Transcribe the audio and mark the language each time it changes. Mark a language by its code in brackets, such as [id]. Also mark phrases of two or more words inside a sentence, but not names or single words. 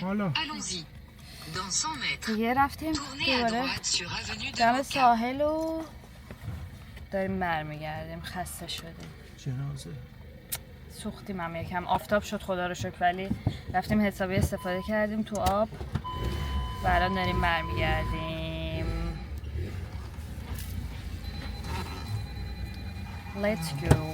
[fa] حالا [fr] Allons-y. Dans 100 mètres, [fa] دیگه رفتیم [fr] tournez à [fa] دوباره [fr] droite sur avenue de [fa] دم [fr] Roca. [fa] ساحل و داریم برمیگردیم. خسته شدیم. جنازه سوختیم هم یکم، آفتاب شد خدا رو شکر، ولی رفتیم حسابی استفاده کردیم تو آب و الان داریم برمیگردیم. [en] Let's go.